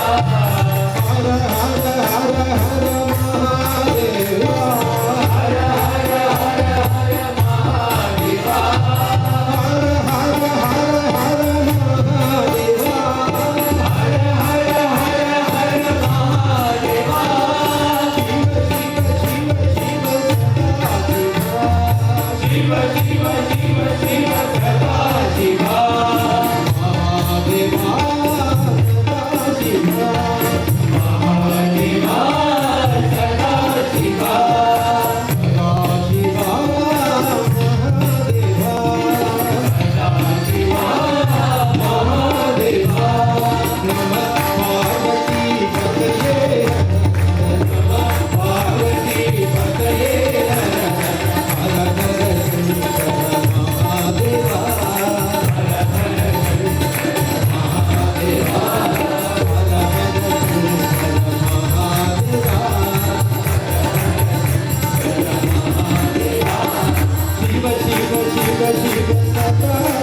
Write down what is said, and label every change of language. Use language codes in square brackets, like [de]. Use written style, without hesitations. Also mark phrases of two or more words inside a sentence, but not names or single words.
[hi] हर हर हर हर महादेवा हर हर हर हर महादेवा हर हर हर हर महादेवा हर हर हर हर महादेवा शिव शिव शिव शिव सदा शिवा शिव शिव शिव शिव सदा शिवा महादेवा सदा शिवा महादेवा सदा शिवा सदा शिवा महादेवा सदा शिवा महादेवा [sa] नमः पार्वती पतये नमः पार्वती पतये [hi] हर हर हर शंकर महादेवा हर हर शंकर महादेवा हर हर शंकर महादेवा शिव शिव शिव शिव सदा